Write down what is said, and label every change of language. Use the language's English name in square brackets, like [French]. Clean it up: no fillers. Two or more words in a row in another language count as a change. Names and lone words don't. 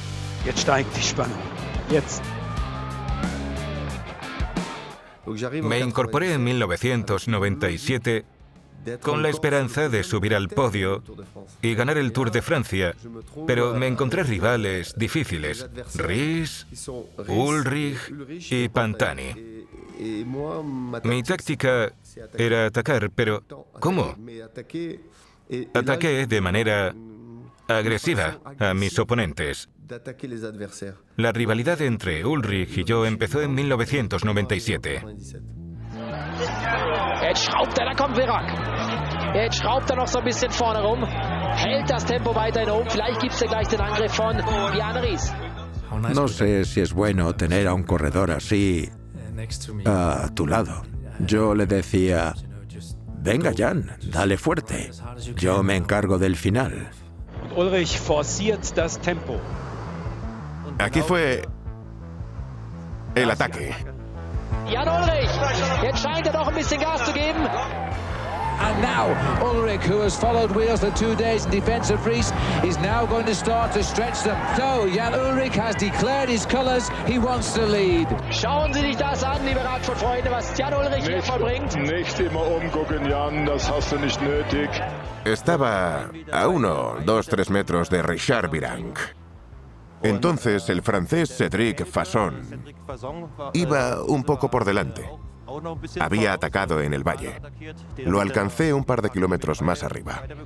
[Spanish] Me incorporé en 1997 con la esperanza de subir al podio y ganar el Tour de Francia, pero me encontré rivales difíciles: Ries, Ullrich y Pantani. Mi táctica era atacar, pero ¿cómo? Ataqué de manera agresiva a mis oponentes. La rivalidad entre Ullrich y yo empezó en 1997. [German] Jetzt schraubt da kommt Virac. Jetzt schraubt noch so ein bisschen vorne rum. Hält das Tempo weiterhin oben. Vielleicht gibt es gleich den Angriff von Bjarne Ries. [Spanish] No sé si es bueno tener a un corredor así a tu lado. Yo le decía: venga, Jan, dale fuerte. Yo me encargo del final. [German] Ullrich forciert das Tempo. [Spanish] Aquí fue el ataque. [German] Jan Ullrich, jetzt scheint doch ein bisschen Gas zu geben. [English] And now Ullrich, who has followed Wheels for 2 days in defence of Ries, is now going to start to stretch them. So Jan Ullrich has declared his colours. He wants to lead. [German] Schauen Sie sich das an, liebe Radsportfreunde, was Jan Ullrich hier vollbringt. Nicht immer umgucken, Jan, das hast du nicht nötig. [Spanish] Estaba a 1, 2, 3 metros de Richard Virenque. Entonces el francés Cédric Fasson iba un poco por delante. Había atacado en el valle. Lo alcancé un par de kilómetros más arriba.